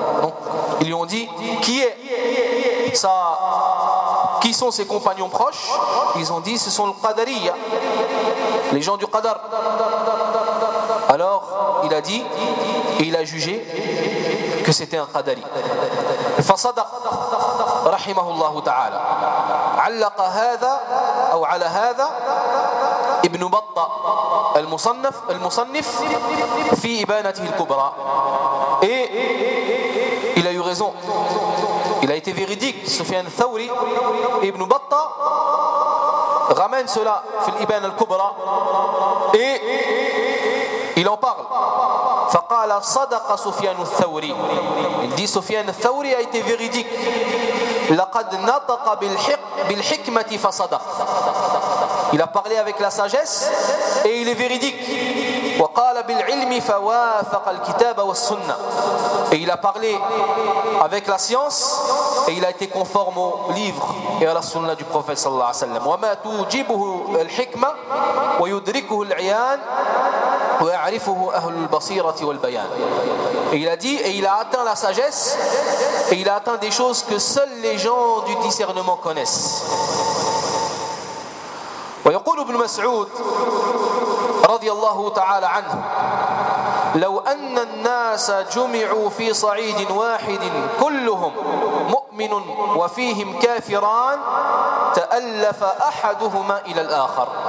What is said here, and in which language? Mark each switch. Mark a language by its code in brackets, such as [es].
[fr] Donc ils lui ont dit qui est ça, qui sont ses compagnons proches. Ils ont dit ce sont le Qadariya, les gens du Qadar. Alors il a dit et il a jugé que c'était un Qadari. [ar] فَصَدَقْ رَحِمَهُ اللَّهُ تَعَالَى عَلَّقَ هَذَا أَوْ عَلَى هَذَا ابن بطة المصنف في إبانته الكبرى. [fr] Il a eu raison. Il a été véridique. Sufyan al-Thawri ibn Batta ramène cela fil Ibn al-Kubra et il en parle. [ar] فقال صدق سفيان الثوري. [fr] Il dit Sufyan al-Thawri a été véridique. [ar] لقد نطق بالحكمة فصدق. [fr] Il a parlé avec la sagesse et il est véridique. [ar] وقال بالعلم فوافق الكتاب والسنة. [fr] Et il a parlé avec la science et il a été conforme au livre et à la sunna du prophète sallallahu alayhi wa sallam. [ar] وما توجبه الحكمة ويدركه العيان ويعرفه أهل البصيرة والبيان. [fr] Et il a dit et il a atteint la sagesse et il a atteint des choses que seuls les gens du discernement connaissent. [ar] ويقول ابن مسعود رضي الله تعالى عنه لو أن الناس جمعوا في صعيد واحد كلهم مؤمن وفيهم كافران تألف أحدهما إلى الآخر.